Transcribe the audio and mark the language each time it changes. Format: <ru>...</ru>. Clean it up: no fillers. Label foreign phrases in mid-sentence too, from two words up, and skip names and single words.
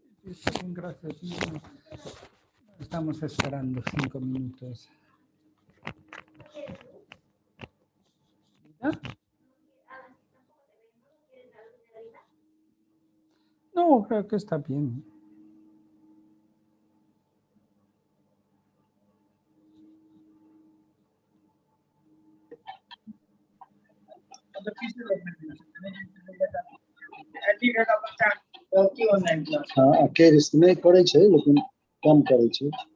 <es>Está bien, gracias. No, estamos esperando 5 minutos. ¿Ya? No, creo que está bien.</es> <gu>કેયર ઇસમેં કરે છે લેકિન કમ કરે છે</gu>